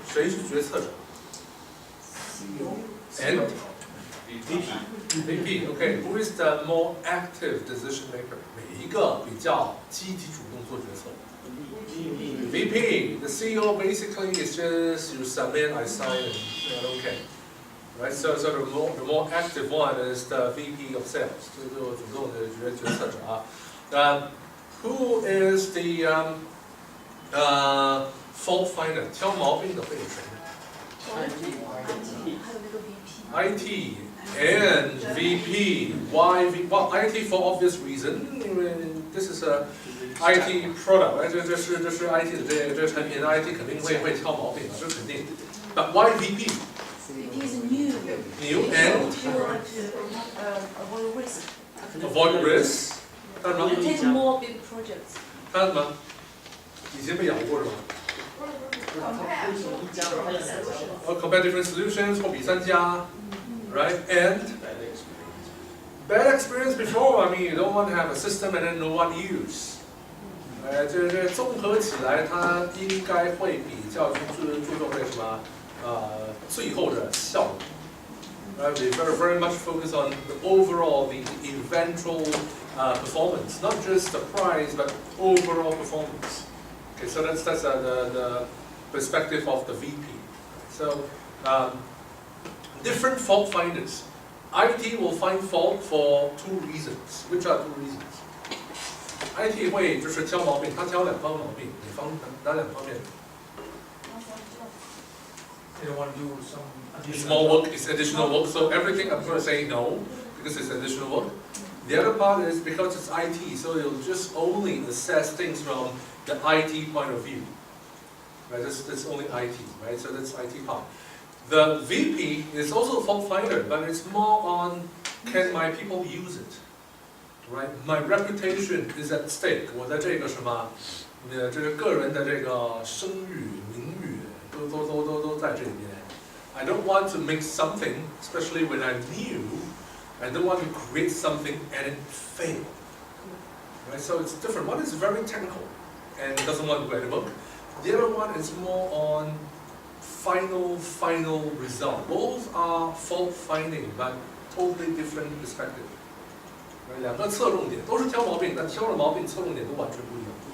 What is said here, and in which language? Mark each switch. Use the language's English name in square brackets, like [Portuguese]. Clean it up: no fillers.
[Chinese] 谁是决策者 ？ [English] And VP. Okay. Who is the more active decision maker? [Chinese] 哪一个比较积极主动做决策 ？VP. [English] The CEO basically is just you submit, I sign, and okay. Right, so the more active one is the VP of sales， [Chinese] 就主动的决策者啊。 [English] Who is the fault finder？ [Chinese] 挑毛病的会有谁 ？ [English] IT and VP. Why? Well, IT for obvious reason. This is a IT product， [Chinese] 这是 IT 的这个产品 ，IT 肯定会挑毛病的，这肯定。 [English] But why VP？ VP is new. New and avoid risk. avoid risk. [Chinese] 看什么？ [English] You take more big projects. [Chinese] 看什么？以前被咬过是吧？ [English] compare different solutions [Chinese] 或比三家 ， [English] right? And bad experience before. I mean, you don't want to have a system and then no one use. [Chinese] 这综合起来，它应该会比较注重这什么？最后的效果。 [English] Right? We very much focus on the overall, the eventual performance, not just the price, but overall performance. Okay, so that's the perspective of the VP. So different fault finders. IT will find fault for two reasons. Which are two reasons? [Chinese] IT 会就是挑毛病，它挑两方毛病，哪两方面？ [English] They don't want to do some It's more work, it's additional work, so everything I'm going to say no, because it's additional work. The other part is because it's IT, so it'll just only assess things from the IT point of view. Right, that's only IT, right, so that's IT part. The VP is also a fault finder, but it's more on, can my people use it? Right, my reputation is at stake. [Chinese] 我在这个什么，这个个人的这个声誉、名誉。都在这里面。 [English] I don't want to make something, especially when I'm new. I don't want to create something and it fail. Right? So it's different. One is very technical and doesn't want to write a book. The other one is more on final result. Both are fault finding, but totally different perspective. Right? [Chinese] 两个侧重点都是挑毛病，但挑的毛病侧重点都完全不一样。